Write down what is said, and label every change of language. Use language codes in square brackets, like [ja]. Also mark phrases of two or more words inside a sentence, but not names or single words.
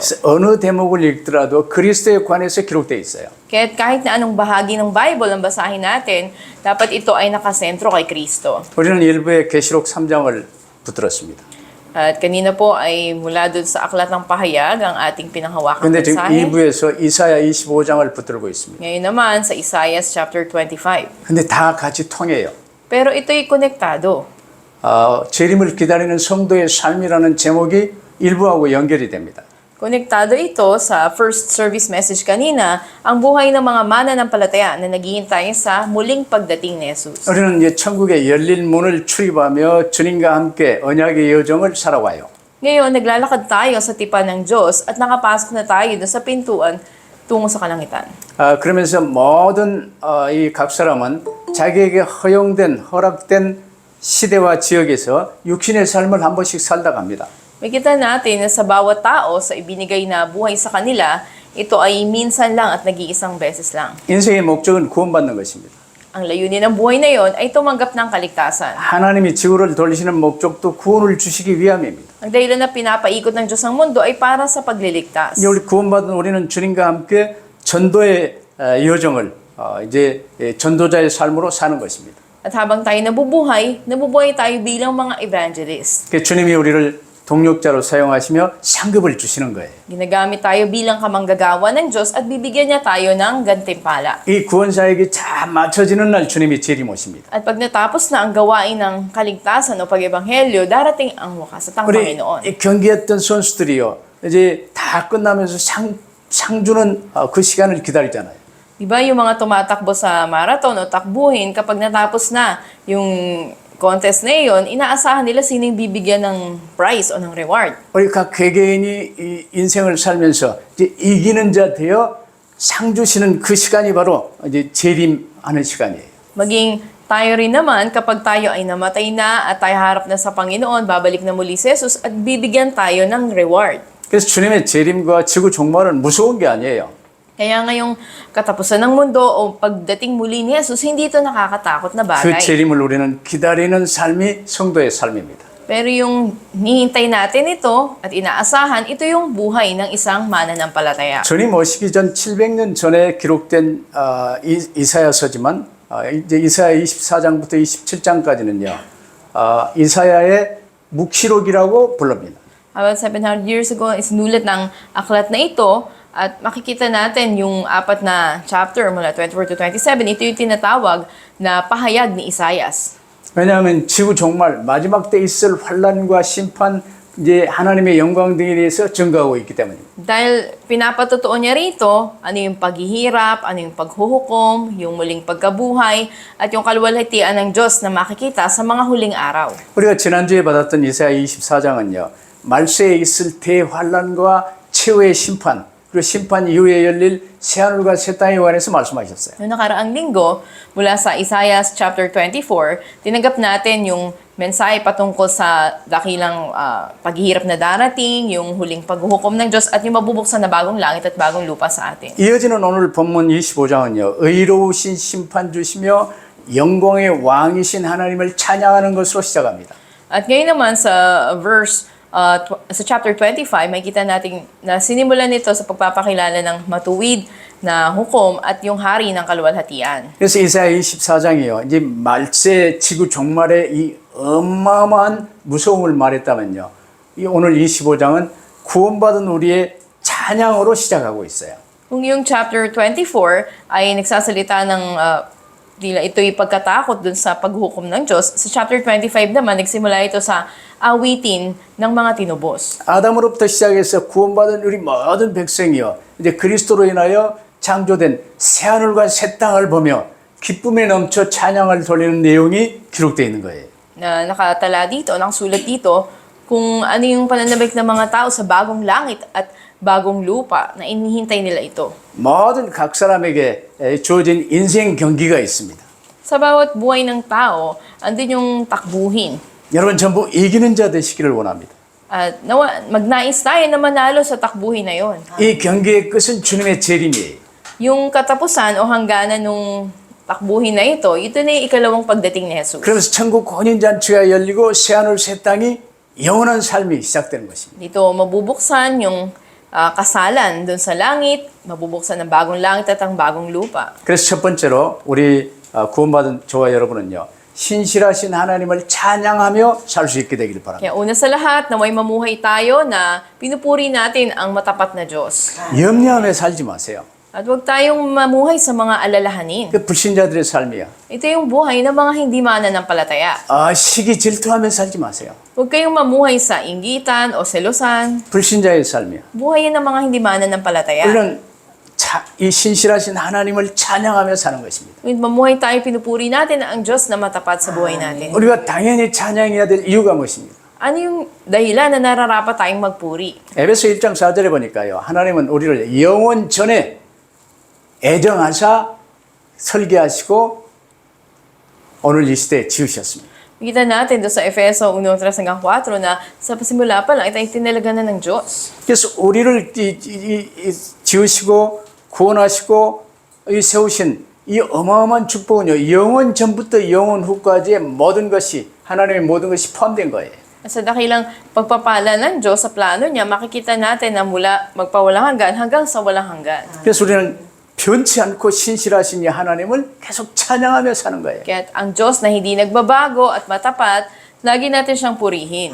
[ko] 어느 대목을 읽더라도 그리스도에 관해서 기록되어 있어요. [tl] Kaya't kahit na anong bahagi ng Bible ang basahin natin, dapat ito ay nakasentro kay Kristo. [ko] 우리는 일부의 계시록 3장을 붙들었습니다. [tl] At kanina po ay mula doon sa Aklat ng Pahayag ang ating pinanghawakang [ko] 그런데 지금 [tl] mensahe. [ko] 2부에서 이사야 25장을 붙들고 있습니다. [tl] Ngayon naman sa Isaiah chapter 25. [ko] 근데 다 같이 통해요. [tl] Pero ito'y konektado. [ko] 재림을 기다리는 성도의 삶이라는 제목이 일부하고 연결이 됩니다. [tl] Konektado ito sa [en] first service message [tl] kanina, ang buhay ng mga mananampalataya na naghihintay sa muling pagdating ni Jesus. [ko] 우리는 이제 천국의 열린 문을 출입하며 주님과 함께 언약의 여정을 살아와요. [tl] Ngayon, naglalakad tayo sa tipan ng Diyos at nakapasok na tayo doon sa pintuan tungo sa kalangitan. [ko] 그러면서 모든 이 각 사람은 자기에게 허락된 시대와 지역에서 육신의 삶을 한 번씩 살다 갑니다. [tl] Makita natin na sa bawat tao sa ibinigay na buhay sa kanila, ito ay minsan lang at nag-iisang beses lang. [ko] 인생의 목적은 구원받는 것입니다. [tl] Ang layunin ng buhay na yon ay tumanggap ng kaligtasan. [ko] 하나님이 지구를 돌리시는 목적도 구원을 주시기 위함입니다. [tl] Ang dahilan na pinapaikot ng Diyos ang mundo ay para sa pagliligtas. [ko] 우리 구원받은 우리는 주님과 함께 전도의 여정을 이제 전도자의 삶으로 사는 것입니다. [tl] At habang tayo nabubuhay tayo bilang mga evangelist. [ko] 주님이 우리를 동력자로 사용하시며 상급을 주시는 거예요. [tl] Ginagamit tayo bilang kamanggagawa ng Diyos at bibigyan niya tayo ng gantimpala. [ko] 이 구원사역이 잘 맞춰지는 날 주님이 재림 오십니다. [tl] At pag natapos na ang gawain ng kaligtasan o pag-ebanghelyo, darating ang wakas at ang [ko] 우리 [tl] Panginoon. [ko] 경기했던 선수들이요. 이제 다 끝나면서 상 주는 그 시간을 기다리잖아요. [tl] Diba yung mga tumatakbo sa marathon o takbuhin, kapag natapos na yung contest na yun, inaasahan nila sino yung bibigyan ng prize o ng reward. [ko] 우리 각 개개인이 이 인생을 살면서 이제 이기는 자 되어 상 주시는 그 시간이 바로 이제 재림하는 시간이에요. [tl] Maging tayo rin naman, kapag tayo ay namatay na at tayo harap na sa Panginoon, babalik na muli si Jesus at bibigyan tayo ng reward. [ko] 그래서 주님의 재림과 지구 종말은 무서운 게 아니에요. [tl] Kaya ngayong katapusan ng mundo o pagdating muli ni Jesus, hindi ito nakakatakot na [ko] 그 [tl] bagay. [ko] 재림을 우리는 기다리는 삶이 성도의 삶입니다. [tl] Pero yung hinihintay natin ito at inaasahan, ito yung buhay ng isang mananampalataya. [ko] 주님 오시기 전 700년 전에 기록된 이사야서지만 이제 이사야 24장부터 27장까지는요. 이사야의 묵시록이라고 부릅니다. [en] About 700 years ago, [tl] isinulat ng aklat na ito at makikita natin yung apat na chapter mula 24 to 27. Ito yung tinatawag na pahayag ni Isaias. [ko] 왜냐하면 지구 종말 마지막 때 있을 환란과 심판 이제 하나님의 영광 등에 대해서 증거하고 있기 때문입니다. [tl] Dahil pinapatotoo niya rito, ano yung paghihirap, ano yung paghuhukom, yung muling pagkabuhay, at yung kaluwalhatian ng Diyos na makikita sa mga huling araw. [ko] 우리가 지난주에 받았던 이사야 24장은요. 말세에 있을 대환란과 최후의 심판 그리고 심판 이후에 열릴 새하늘과 새 땅에 관해서 말씀하셨어요. [tl] Noong nakaraang linggo, mula sa Isaiah chapter 24, tinanggap natin yung mensahe patungkol sa dakilang paghihirap na darating, yung huling paghuhukom ng Diyos, at yung mabubuksan na bagong langit at bagong lupa sa atin. [ko] 이어지는 오늘 본문 25장은요. 의로우신 심판주시며 영광의 왕이신 하나님을 찬양하는 것으로 시작합니다. [tl] At ngayon naman sa sa chapter 25, makikita natin na sinimulan nito sa pagpapakilala ng matuwid na hukom at yung hari ng kaluwalhatian. [ko] 그래서 이사야 24장이요. 이제 말세 지구 종말의 이 어마어마한 무서움을 말했다면요. 이 오늘 25장은 구원받은 우리의 찬양으로 시작하고 있어요. [tl] Kung yung chapter 24 ay nagsasalita ng ito'y pagkatakot dun sa paghukom ng Diyos, sa chapter 25 naman, nagsimula ito sa awitin ng mga tinubos. [ko] 아담으로부터 시작해서 구원받은 우리 모든 백성이요. 이제 그리스도로 인하여 창조된 새하늘과 새 땅을 보며 기쁨에 넘쳐 찬양을 돌리는 내용이 기록되어 있는 거예요. [tl] Na nakatala dito, nakasulat dito, kung ano yung pananabik ng mga tao sa bagong langit at bagong lupa na inihintay nila ito. [ko] 모든 각 사람에게 주어진 인생 경기가 있습니다. [tl] Sa bawat buhay ng tao, andun yung takbuhin. [ko] 여러분 전부 이기는 자 되시기를 원합니다. [tl] At magnais tayo na manalo sa takbuhin na yon. [ko] 이 경기의 끝은 주님의 재림이에요. [tl] Yung katapusan o hangganan nung takbuhin na ito na yung ikalawang pagdating ni Jesus. [ko] 그러면서 천국 혼인잔치가 열리고 새하늘 새 땅이 영원한 삶이 시작되는 것입니다. [tl] Dito mabubuksan yung kasalan dun sa langit, mabubuksan ang bagong langit at ang bagong lupa. [ko] 그래서 첫 번째로 우리 구원받은 저와 여러분은요. 신실하신 하나님을 찬양하며 살 수 있게 되기를 바랍니다. [tl] Kaya una sa lahat, naway mamuhay tayo na pinupuri natin ang matapat na Diyos. [ko] 염려하며 살지 마세요. [tl] At huwag tayong mamuhay sa mga alalahanin. [ko] 그 불신자들의 삶이야. [tl] Ito yung buhay ng mga hindi mananampalataya. [ko] 시기 질투하며 살지 마세요. [tl] Huwag kayong mamuhay sa inggitan o selosan. [ko] 불신자의 삶이야. [tl] Buhay yan ng mga hindi mananampalataya. [ko] 우리는 이 신실하신 하나님을 찬양하며 사는 것입니다. [tl] When mamuhay tayo, pinupuri natin ang Diyos na matapat sa buhay natin. [ko] 우리가 당연히 찬양해야 될 이유가 무엇입니까? [tl] Ano yung dahilan na nararapat tayong magpuri? [ko] 에베소 1장 4절에 보니까요. 하나님은 우리를 영원 전에 애정하사 설계하시고 오늘 이 시대에 지으셨습니다. [tl] Kita natin doon sa Efeso 1:3-4 na sa pasimula pa lang, ito ay tinalaga na ng Diyos. [ko] 그래서 우리를 지으시고 구원하시고 세우신 이 어마어마한 축복은요. 영원 전부터 영원 후까지의 모든 것이 하나님의 모든 것이 포함된 거예요. [tl] Sa dakilang pagpapala ng Diyos sa plano niya, makikita natin na mula magpawalang hanggan hanggang sa walang hanggan. [ko] 그래서 우리는 변치 않고 신실하신 이 하나님을 계속 찬양하며 사는 거예요. [tl] Kaya ang Diyos na hindi nagbabago at matapat, lagi natin siyang purihin.